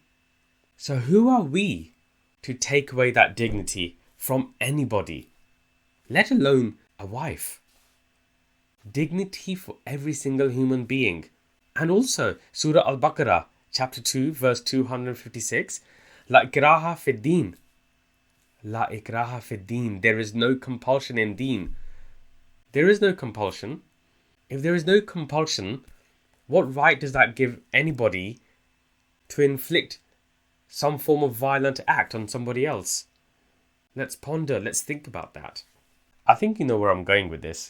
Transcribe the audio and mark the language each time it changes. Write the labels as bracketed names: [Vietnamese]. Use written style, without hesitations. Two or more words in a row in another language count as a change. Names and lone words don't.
[English] So who are we to take away that dignity from anybody, let alone a wife? Dignity for every single human being. And also Surah Al-Baqarah, chapter 2, verse 256. [Arabic] لا إكراه في الدين. لا إكراه في الدين. [English] There is no compulsion in deen. There is no compulsion. If there is no compulsion, What right does that give anybody to inflict some form of violent act on somebody else? Let's ponder, let's think about that. I think you know where I'm going with this.